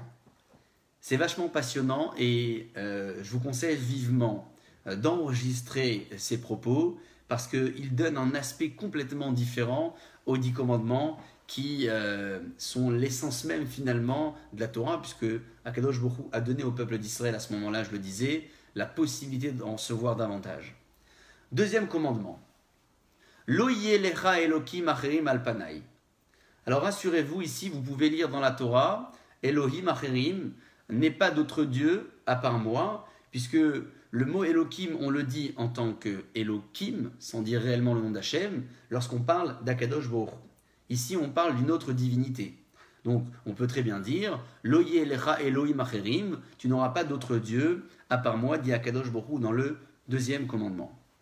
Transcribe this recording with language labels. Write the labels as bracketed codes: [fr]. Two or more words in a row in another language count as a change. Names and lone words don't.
[fr] C'est vachement passionnant et je vous conseille vivement d'enregistrer ces propos parce qu'ils donnent un aspect complètement différent aux 10 commandements qui sont l'essence même finalement de la Torah, puisque [he] הקדוש ברוך הוא [fr] a donné au peuple d'Israël à ce moment-là, je le disais, la possibilité d'en recevoir davantage. Deuxième commandement. [he] לא יהיה לך אלהים אחרים על פני. [fr] Alors rassurez-vous, ici vous pouvez lire dans la Torah, [he] אלהים אחרים [fr] n'est pas d'autre Dieu à part moi, puisque le mot Elohim, on le dit en tant que Elohim, sans dire réellement le nom d'Hachem, lorsqu'on parle d' [he] הקדוש ברוך הוא. [fr] Ici, on parle d'une autre divinité. Donc, on peut très bien dire [he] לא יהיה לך אלהים אחרים, [fr] tu n'auras pas d'autre Dieu à part moi, dit [he] הקדוש ברוך הוא [fr] dans le deuxième commandement.